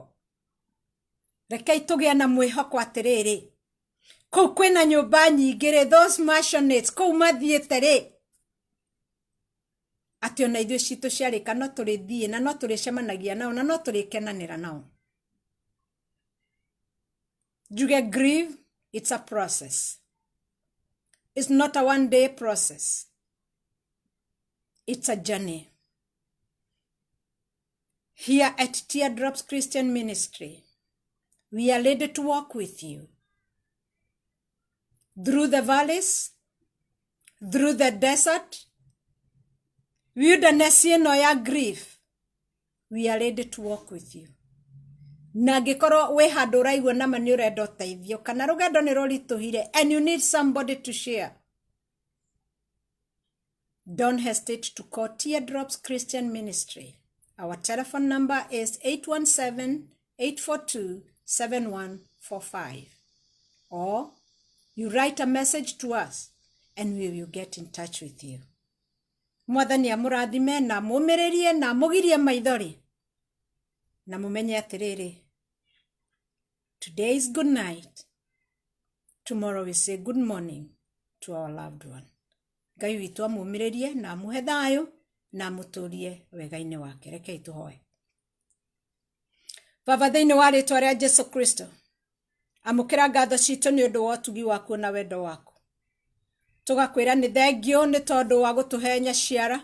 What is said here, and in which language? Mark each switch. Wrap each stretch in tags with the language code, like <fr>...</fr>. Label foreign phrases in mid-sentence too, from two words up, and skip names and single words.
<ki>Rekei tũgĩa na mwĩhoko atĩrĩrĩ, kũu kwĩna nyũmba nyingĩ rĩ,</ki> <en>those mansionates</en> <ki>kũu mathiĩte rĩ, atĩ ona ithuĩ citũ ciarĩka no tũrĩthiĩ na no tũrĩcemanagia nao na no tũrĩkenanĩra nao.</ki> <en>Njuge grieve, it's a process. It's not a one-day process. It's a journey. Here at Teardrops Christian Ministry, We are ready to walk with you. Through the valleys, through the desert, wilderness</en> <ki>ino ya</ki> <en>grief, we are ready to walk with you.</en> <ki>Na ngĩkorwo wĩ handũ ũraigua nama nĩ ũrenda ũteithio kana rũgendo nĩ rũritũhire</ki> <en>and you need somebody to share. Don't hesitate to call Teardrops Christian Ministry. Our telephone number is 817-842-7145. Or you write a message to us and we will get in touch with you.</en> <ki>Mwathani amũrathime na mũmĩrĩrie na mũgirie maithori. Na mumenye atiriri.</ki> <en>Today is good night. Tomorrow we say good morning to our loved one.</en> <ki>Ngai witũ amũmĩrĩrie na amũhe thayũ na amũtũrie wega-inĩ wake. Rekei tũhoe. Baba, thĩinĩ wa rĩĩtwa rĩa Jesu Kristo, amũkĩra ngatho citũ nĩ ũndũ wa ũtugi waku na wendo waku. Tũgakwĩra nĩ thengio nĩ tondũ wa gũtũhe nyaciara.</ki>